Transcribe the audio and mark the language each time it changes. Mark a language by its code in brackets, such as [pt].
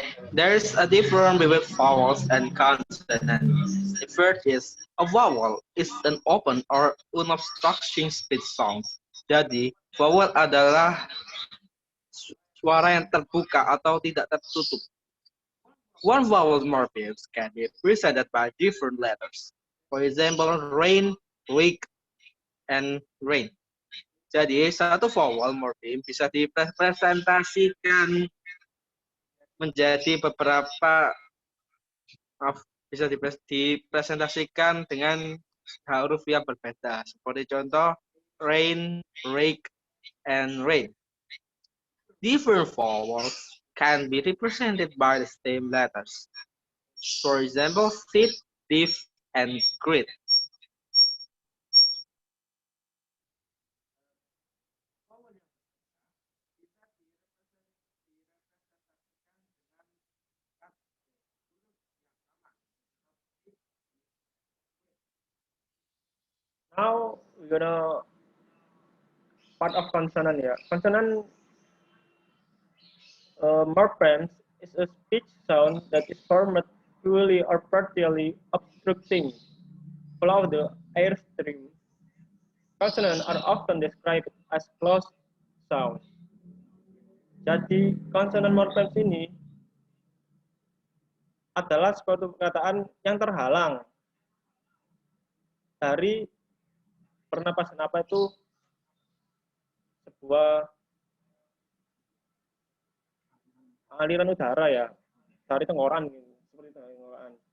[en] There's a difference between vowels and consonants. The first is a vowel is an open or unobstructing speech sound. [id] Jadi, vowel adalah suara yang terbuka atau tidak tertutup. [en] One vowel morphemes can be presented by different letters. For example, rain, wake, and rain. [id] Jadi, satu vowel morpheme bisa dipresentasikan menjadi beberapa bisa dipresentasikan dengan huruf yang berbeda. Seperti contoh rain, rake, and rain. [en] Different vowels can be represented by the same letters. For example, sit, diff, and grit. Now we're gonna part of consonant ya. Consonant Morphemes is a speech sound that is formed fully or partially obstructing flow of the airstream. Consonants are often described as closed sound. [id] Jadi, konsonan morfemes ini adalah suatu perkataan yang terhalang dari pernapasan apa itu sebuah aliran udara ya dari tenggorokan gitu, seperti tenggorokan.